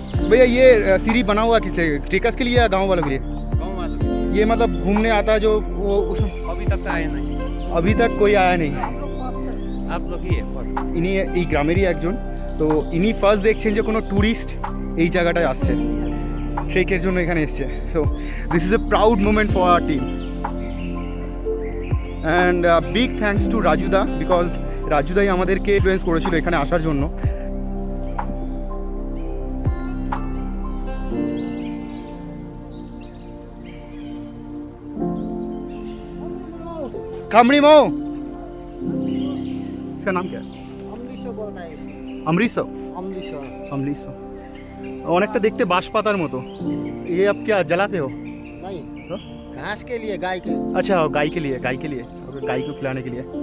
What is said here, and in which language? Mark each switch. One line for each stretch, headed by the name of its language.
Hindi: भैया ये सीढ़ी बना हुआ किससे, ट्रेकर्स के लिए या गाँव वालों के लिए? गांव वाले ये मतलब घूमने आता है जो वो अभी तक तो आया नहीं। अभी तक कोई आया नहीं। आप लोग ही है first।
Bangla: ইনি এই গ্রামেরই একজন, তো ইনি ফার্স্ট দেখছেন যে কোনো ট্যুরিস্ট এই জায়গাটায় আসছে, ট্রেকের জন্য এখানে এসছে।
English: so this is a proud moment for our team and big thanks to রাজুদা, because
Bangla: রাজুদাই আমাদেরকে ইনফ্লুয়েন্স করেছিল এখানে আসার জন্য।
Hindi: कामड़ी मो, इसका नाम क्या है? अमृतसर।
Bangla: अमृतसर অনেকটা দেখতে বাঁশ পাতার মতো।
Hindi: ये आप क्या जलाते हो? नहीं, तो? घास के लिए, गाय के। अच्छा गाय के लिए, गाय के लिए, गाय को खिलाने के लिए।